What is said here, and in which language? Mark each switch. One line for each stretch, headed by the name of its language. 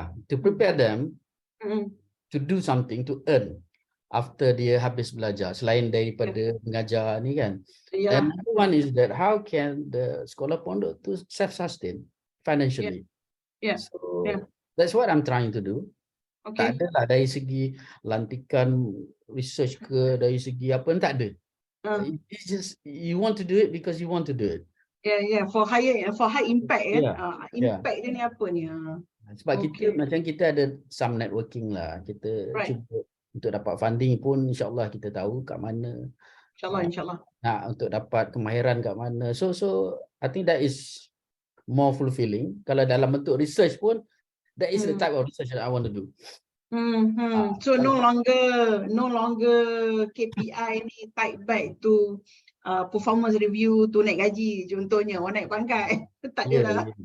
English: To prepare them to do something, to earn after
Malay: dia habis belajar, selain daripada mengajar ni kan.
English: And another one is that how can the sekolah pondok to self-sustain financially. So that's what I'm trying to do.
Malay: Tak ada lah dari segi lantikan research ke, dari segi apa, tak ada.
English: It's just you want to do it because you want to do it. For high impact.
Malay: Impact dia ni apa ni? Sebab kita macam kita ada
English: some networking
Malay: lah. Kita cuba untuk dapat funding pun, insyaAllah kita tahu kat mana. InsyaAllah. Nah, untuk dapat kemahiran kat mana.
English: So I think that is more fulfilling.
Malay: Kalau dalam bentuk research pun,
English: that is the type of research that I want to do. So no longer KPI ni tied back to performance review,
Malay: tu naik gaji contohnya,
English: or
Malay: naik pangkat. Tak ada lah.